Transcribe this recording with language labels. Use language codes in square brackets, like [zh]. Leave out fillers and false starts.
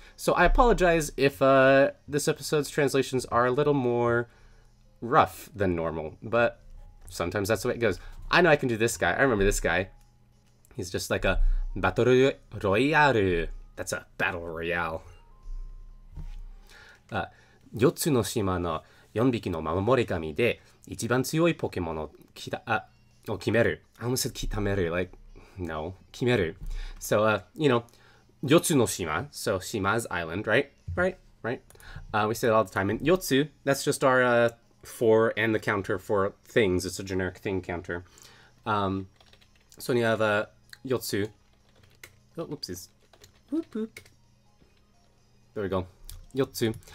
[en] So I apologize if this episode's translations are a little more rough than normal, but sometimes that's the way it goes. I know I can do this guy. I remember this guy. He's just like a Battle Royale. That's a Battle Royale. [ja] 4つの島の4匹の守り神で一番強いポケモンを決める. [en] I almost said 決める, like, no, 決める. So, you know, [ja] 4つの島. [en] So, shima is island, right? Right? We say it all the time. And 4つ, that's just our for and the counter for things. It's a generic thing counter. So when you have 4つ.Oh, whoopsies. Whoop, whoop. There we go. 4つ.